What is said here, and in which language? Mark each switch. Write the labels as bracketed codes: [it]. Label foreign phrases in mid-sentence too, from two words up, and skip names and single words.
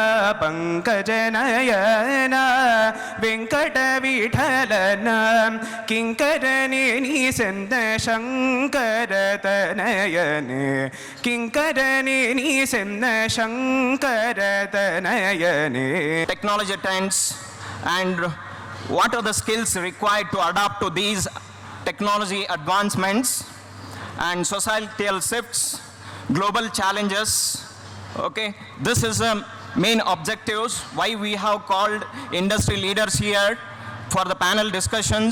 [kn] ಪಂಕಜನಯನ ವೆಂಕಟ ವಿಠಲನ ಕಿಂಕರನೇ ನೀ ಸಂದ ಶಂಕರತನಯನೆ ಕಿಂಕರನೇ ನೀ ಸಂದ ಶಂಕರತನಯನೆ. [en] Technology trends and what are the skills required to adapt to these technology advancements and societal shifts, global challenges. Okay, this is a main objectives why we have called industry leaders here for the panel discussions.